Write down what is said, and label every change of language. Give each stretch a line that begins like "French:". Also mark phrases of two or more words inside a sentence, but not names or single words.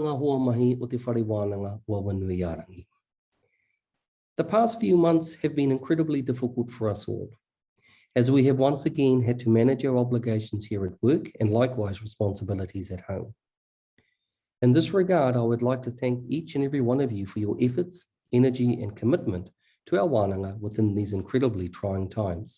Māori: ua mahi o te Whare Wānanga o Awanuiārangi.
English: The past few months have been incredibly difficult for us all, as we have once again had to manage our obligations here at work and likewise responsibilities at home. In this regard, I would like to thank each and every one of you for your efforts, energy and commitment to our wānanga within these incredibly trying times.